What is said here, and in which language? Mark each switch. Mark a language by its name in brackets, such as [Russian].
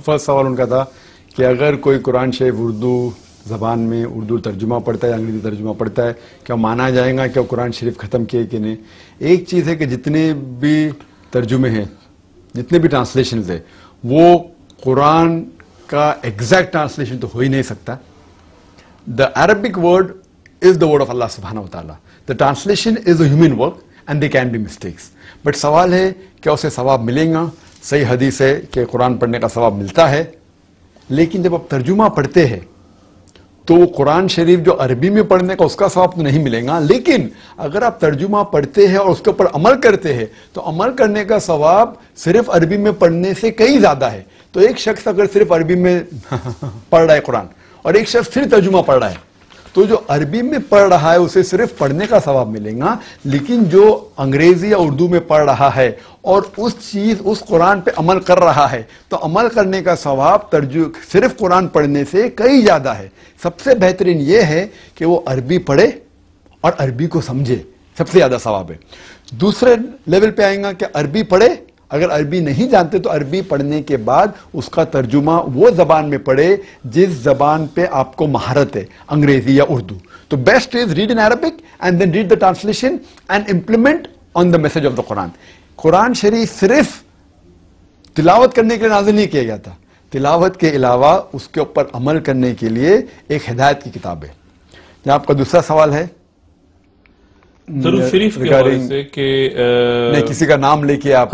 [Urdu] First سوال ان کا تھا کہ اگر کوئی قرآن شریف اردو زبان میں اردو ترجمہ پڑھتا ہے یا انگریزی ترجمہ پڑھتا ہے، کیا مانا جائے گا کہ وہ قرآن شریف ختم کیے کہ نہیں؟ ایک چیز ہے کہ جتنے بھی ترجمے ہیں، جتنے بھی ٹرانسلیشنز ہیں، وہ قرآن کا ایگزیکٹ ٹرانسلیشن تو ہو ہی نہیں سکتا. [English] The Arabic word is the word of Allah subhanahu wa ta'ala. The translation is a human work and there can be mistakes. [Urdu] But سوال ہے کہ اسے ثواب ملے گا. صحیح حدیث ہے کہ قرآن پڑھنے کا ثواب ملتا ہے، لیکن جب آپ ترجمہ پڑھتے ہیں تو وہ قرآن شریف جو عربی میں پڑھنے کا اس کا ثواب تو نہیں ملے گا، لیکن اگر آپ ترجمہ پڑھتے ہیں اور اس کے اوپر عمل کرتے ہیں تو عمل کرنے کا ثواب صرف عربی میں پڑھنے سے کئی زیادہ ہے. تو ایک شخص اگر صرف عربی میں پڑھ رہا ہے قرآن اور ایک شخص صرف ترجمہ پڑھ رہا ہے، تو جو عربی میں پڑھ رہا ہے اسے صرف پڑھنے کا ثواب ملے گا، لیکن جو انگریزی یا اردو میں پڑھ رہا ہے اور اس قرآن پہ عمل کر رہا ہے تو عمل کرنے کا ثواب صرف قرآن پڑھنے سے کئی زیادہ ہے. سب سے بہترین یہ ہے کہ وہ عربی پڑھے اور عربی کو سمجھے، سب سے زیادہ ثواب ہے. دوسرے لیول پہ آئیں گا کہ عربی پڑھے، اگر عربی نہیں جانتے تو عربی پڑھنے کے بعد اس کا ترجمہ وہ زبان میں پڑھے جس زبان پہ آپ کو مہارت ہے، انگریزی یا اردو. [English] تو best is read in Arabic and then read the translation and implement on the message of the Quran. [Urdu] قرآن شریف صرف تلاوت کرنے کے لیے نازل نہیں کیا گیا تھا، تلاوت کے علاوہ اس کے اوپر عمل کرنے کے لیے ایک ہدایت کی کتاب ہے. یہ آپ کا دوسرا سوال ہے درود شریف کے حوالے سے کہ نہیں کسی کا نام لے کے آپ